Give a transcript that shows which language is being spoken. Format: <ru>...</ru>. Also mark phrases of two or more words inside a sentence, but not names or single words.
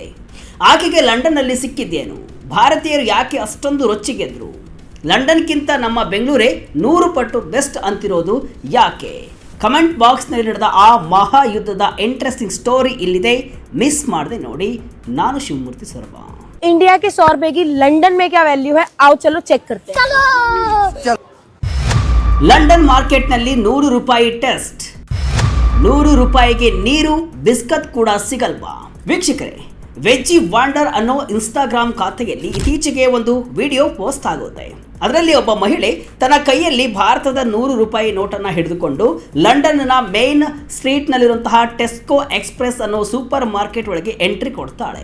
<kn>ಆಕೆಗೆ ಲಂಡನ್ನಲ್ಲಿ ಸಿಕ್ಕಿದ್ದೇನು? ಭಾರತೀಯರು ಯಾಕೆ ಅಷ್ಟೊಂದು ರೊಚ್ಚಿಗೆದ್ರು? ಲಂಡನ್ಗಿಂತ ನಮ್ಮ ಬೆಂಗಳೂರೇ 100 ಪಟ್ಟು ಬೆಸ್ಟ್ ಅಂತಿರೋದು ಯಾಕೆ? ಕಮೆಂಟ್ ಬಾಕ್ಸ್ನಲ್ಲಿ ನಡೆದ ಆ ಮಹಾಯುದ್ಧದ</kn> <en>interesting story</en> <kn>ಇಲ್ಲಿದೆ, ಮಿಸ್ ಮಾಡದೆ ನೋಡಿ. ನಾನು ಶಿವಮೂರ್ತಿ ಸೊರಬ.</kn> <hi>इंडिया के 100 रुपए की लंदन में क्या वैल्यू है, आओ चलो चेक करते हैं.</hi> <kn>ಲಂಡನ್ ಮಾರ್ಕೆಟ್ನಲ್ಲಿ 100 ರೂಪಾಯಿ ಟೆಸ್ಟ್. 100 ರೂಪಾಯಿಗೆ ನೀರು ಬಿಸ್ಕತ್ ಕೂಡ ಸಿಗಲ್ವಾ? ವೀಕ್ಷಕರೇ, ವೆಜ್ಜಿ ವಾಂಡರ್ ಅನ್ನೋ ಇನ್ಸ್ಟಾಗ್ರಾಮ್ ಖಾತೆಯಲ್ಲಿ ಇತ್ತೀಚೆಗೆ ಒಂದು</kn> <en>video post</en> <kn>ಆಗುತ್ತೆ. ಅದರಲ್ಲಿ ಒಬ್ಬ ಮಹಿಳೆ ತನ್ನ ಕೈಯಲ್ಲಿ ಭಾರತದ 100 ರೂಪಾಯಿ ನೋಟನ್ನು ಹಿಡಿದುಕೊಂಡು ಲಂಡನ್ನ ಮೇನ್ ಸ್ಟ್ರೀಟ್ನಲ್ಲಿರುವಂತಹ ಟೆಸ್ಕೋ ಎಕ್ಸ್ಪ್ರೆಸ್ ಅನ್ನೋ</kn> <en>super market</en> <kn>ಒಳಗೆ ಎಂಟ್ರಿ ಕೊಡ್ತಾಳೆ.</kn>